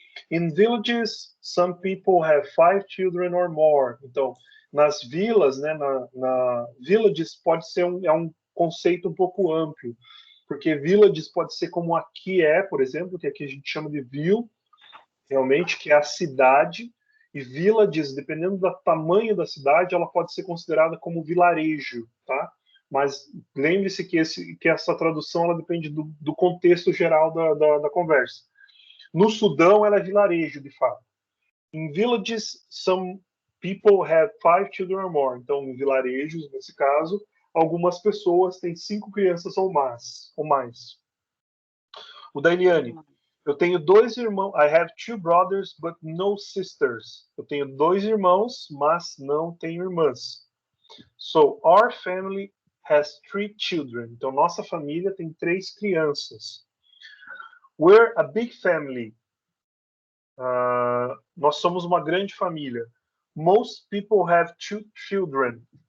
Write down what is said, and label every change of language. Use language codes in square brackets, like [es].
[en] In villages, some people have 5 children or more. [pt] Então, nas vilas, né, villages pode ser um conceito um pouco amplo, porque villages pode ser como aqui por exemplo, que aqui a gente chama de ville, realmente, que é a cidade, e villages, dependendo do tamanho da cidade, ela pode ser considerada como vilarejo, tá? Mas lembre-se que essa tradução ela depende do contexto geral da conversa. No Sudão, ela é vilarejo, de fato. [en] In villages, some people have 5 children or more. [pt] Então, em vilarejos, nesse caso, algumas pessoas têm 5 crianças ou mais. O da Eliane. Eu tenho 2 irmãos. [en] I have 2 brothers, but no sisters. [pt] Eu tenho 2 irmãos, mas não tenho irmãs. [en] So, our family has 3 children. [pt] Então, nossa família tem 3 crianças. [en] We're a big family. [pt] Nós somos uma grande família. [en] Most people have 2 children.